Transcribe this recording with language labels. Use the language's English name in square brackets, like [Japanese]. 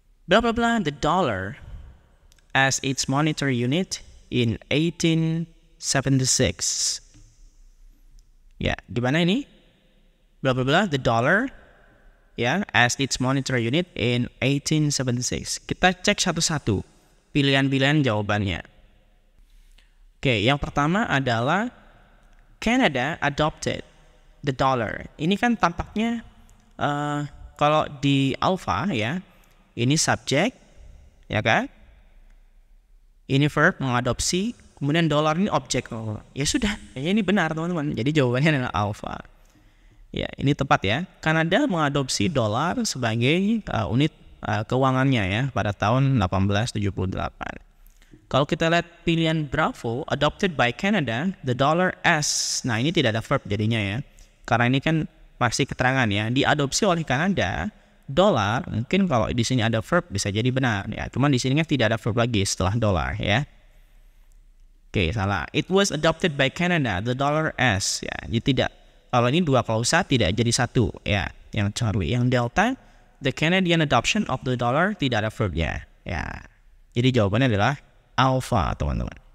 [English] Blah blah blah the dollar as its monetary unit in 1876. [Indonesian] Ya, di mana ini? [English] Blah blah blah the dollar ya as its monetary unit in 1876. [Indonesian] Kita cek satu-satu pilihan-pilihan jawabannya. Oke, yang pertama adalah [English] Canada adopted the dollar. [Indonesian] Ini kan tampaknya kalau di alpha ya, ini subjek, ya kan? Ini verb, mengadopsi, kemudian dollar ini objek. Ya sudah, ini benar teman-teman. Jadi jawabannya adalah alpha. Ya, ini tepat ya. Kanada mengadopsi dolar sebagai unit keuangannya ya pada tahun 1878. Kalau kita lihat pilihan Bravo, [English] adopted by Canada, the dollar as. [Indonesian] Nah, ini tidak ada verb jadinya ya. Karena ini kan masih keterangan ya. Diadopsi oleh Kanada, dolar, mungkin kalau di sini ada verb bisa jadi benar ya. Cuman di sini kan tidak ada verb lagi setelah dolar ya. Oke, salah. [English] It was adopted by Canada, the dollar as. [Indonesian] Ya, jadi tidak. Kalau ini dua klausa tidak jadi satu ya. Yang Charlie, yang Delta, [English] the Canadian adoption of the dollar [Indonesian] tidak ada verbnya ya. Jadi jawabannya adalah alpha, teman-teman.